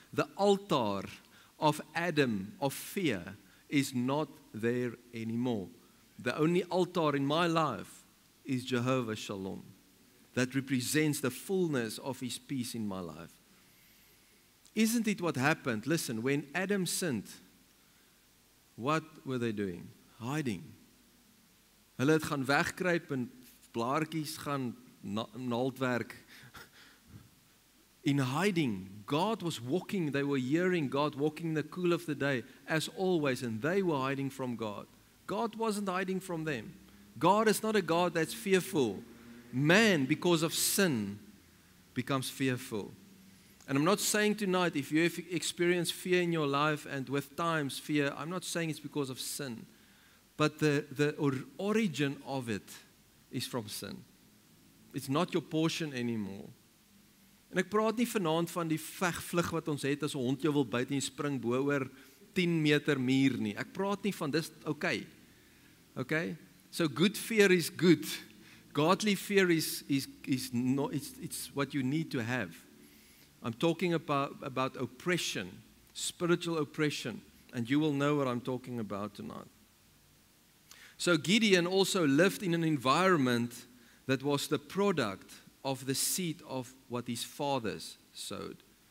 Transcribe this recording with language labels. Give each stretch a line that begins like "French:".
English: The altar of Adam, of fear, is not there anymore. The only altar in my life is Jehovah Shalom. That represents the fullness of His peace in my life. Isn't it what happened? Listen, when Adam sinned, what were they doing? Hiding.
Afrikaans: Hulle het gaan wegkruip en blaartjies gaan naaldwerk.
English: in hiding. God was walking, they were hearing God walking in the cool of the day, as always, and they were hiding from God. God wasn't hiding from them. God is not a God that's fearful. Man, because of sin, becomes fearful. And I'm not saying tonight, if you have experienced fear in your life and with times fear, I'm not saying it's because of sin. But the origin of it is from sin. It's not your portion anymore.
Afrikaans: En ek praat nie vanaand van die vegvlug wat ons het as 'n hond jou wil byt en jy spring bo oor 10 meter muur nie. Ek praat nie van dis okay.
English: Okay? So good fear is good. Godly fear is not, it's what you need to have. I'm talking about oppression, spiritual oppression, and you will know what I'm talking about tonight. So Gideon also lived in an environment that was the product of the seed of what his fathers sowed.